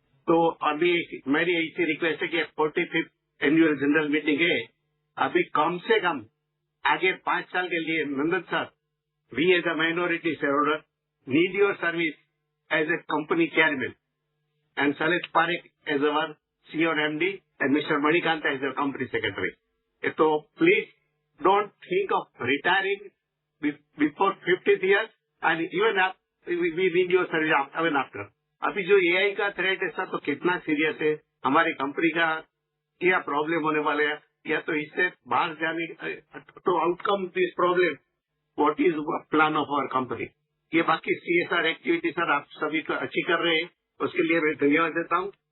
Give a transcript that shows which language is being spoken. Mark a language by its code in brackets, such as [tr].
[hi] तो अभी मेरी ऐसी रिक्वेस्ट है कि 45th एनुअल जनरल मीटिंग है, अभी कम से कम आगे 5 साल के लिए नंदन sir, [en] We as a minority shareholder need your service as a company chairman and Salil Parekh as our CEO and MD and Mr. Manikanta as your company secretary. So please don't think of retiring before 50th years and even we need your service even after. [hi] अभी जो AI का threat है sir तो कितना serious है, हमारी company का क्या प्रॉब्लम होने वाले है, या तो इससे बाहर जाने तो [en] Outcome this problem what is plan of our company. [hi] ये बाकी CSR एक्टिविटी सर आप सभी को अच्छी कर रहे हैं, उसके लिए मैं धन्यवाद देता हूँ।